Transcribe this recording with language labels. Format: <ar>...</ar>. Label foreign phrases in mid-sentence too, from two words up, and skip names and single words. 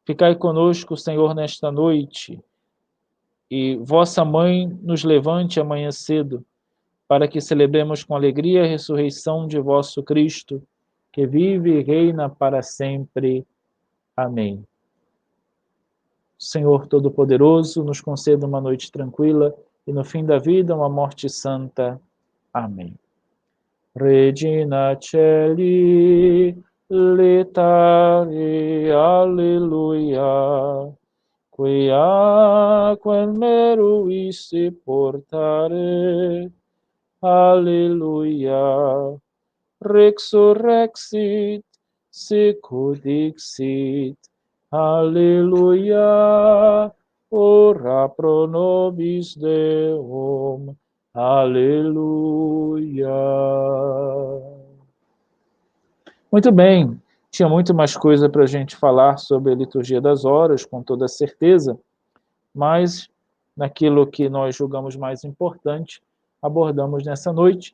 <pt>Ficai conosco, Senhor, nesta noite, e vossa Mãe nos levante amanhã cedo, para que celebremos com alegria a ressurreição de vosso Cristo, que vive e reina para sempre. Amém. Senhor Todo-Poderoso, nos conceda uma noite tranquila e no fim da vida uma morte santa. Amém.</pt> <la>Regina Celi, letare, alleluia, quaquam meruisse portare, alleluia, resurrexit, sicut dixit, alleluia, ora pro nobis Deum, aleluia.</la> <pt>Muito bem, tinha muito mais coisa para a gente falar sobre a liturgia das horas, com toda certeza, mas naquilo que nós julgamos mais importante, abordamos nessa noite.</pt>